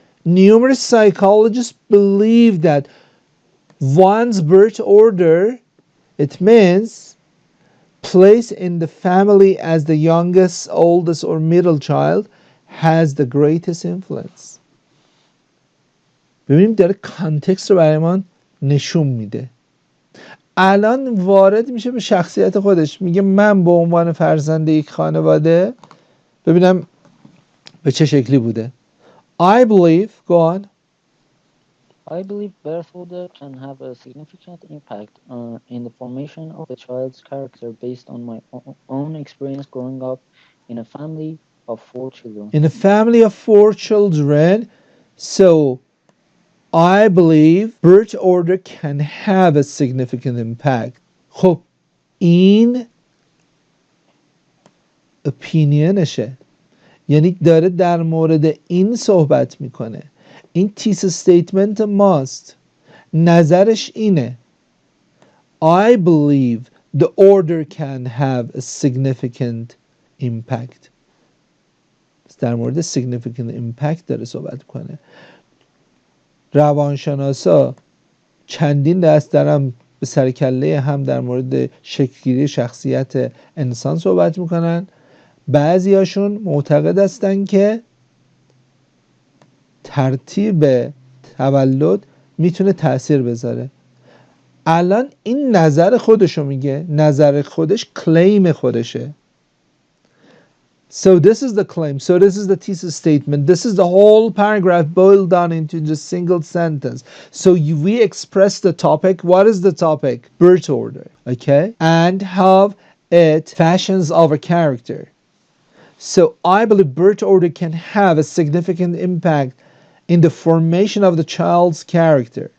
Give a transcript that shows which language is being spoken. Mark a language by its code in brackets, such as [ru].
[en] Numerous psychologists believe that one's birth order, it means place in the family as the youngest, oldest, or middle child, has the greatest influence. [fa] ببینیم داره کانتکست رو برای من نشون میده. الان وارد میشه به شخصیت خودش، میگه من به عنوان فرزند یک خانواده، ببینم به چه شکلی بوده. [en] I believe, go on. I believe birth order can have a significant impact in the formation of a child's character based on my own experience growing up in a family of 4 children. In a family of 4 children, so I believe birth order can have a significant impact. [fa] خب این opinionشه، یعنی داره در مورد این صحبت میکنه. این تیس استیتمنت ماست. نظرش اینه. [en] I believe the order can have a significant impact. [fa] در مورد significant impact داره صحبت کنه. روانشناسا چندین دست دارن به سرکله هم در مورد شکلگیری شخصیت انسان صحبت میکنن. بعضی هاشون معتقد هستن که ترتیب تولد میتونه تأثیر بذاره. الان این نظر خودشو میگه، نظر خودش کلیم خودشه. [en] So this is the claim. So this is the thesis statement. This is the whole paragraph boiled down into just single sentence. So we express the topic. What is the topic? Birth order. Okay? And how it fashions our character. So I believe birth order can have a significant impact in the formation of the child's character.